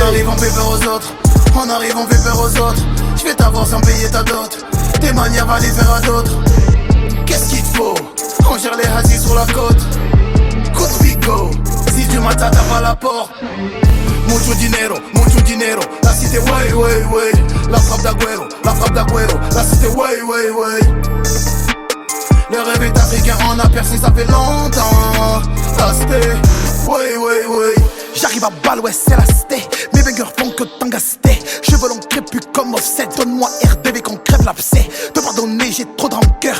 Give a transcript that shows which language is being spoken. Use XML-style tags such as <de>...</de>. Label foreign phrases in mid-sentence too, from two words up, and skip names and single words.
<fr>On arrive, on fait peur aux autres. On arrive, on fait peur aux autres. Je vais t'avoir sans payer ta dot. Tes manières va les faire à d'autres. Qu'est-ce qu'il te faut? On gère les hazis sur la côte. Coup de bico. 6 du matin, t'as pas la porte.</fr> <es>Mucho dinero,</es> <fr>la cité, way, way, way. La frappe d'Aguero, la cité, way, way, way. Le rêve est africain, on a percé, ça fait longtemps. La cité, way, way, way. J'arrive à balle, ouais, c'est la cité. Mes bangers font que t'engaster. Cheveux longs crépus comme Offset. Donne-moi RDV qu'on crève l'abcès. Te pardonner, j'ai trop de rancœur.</fr>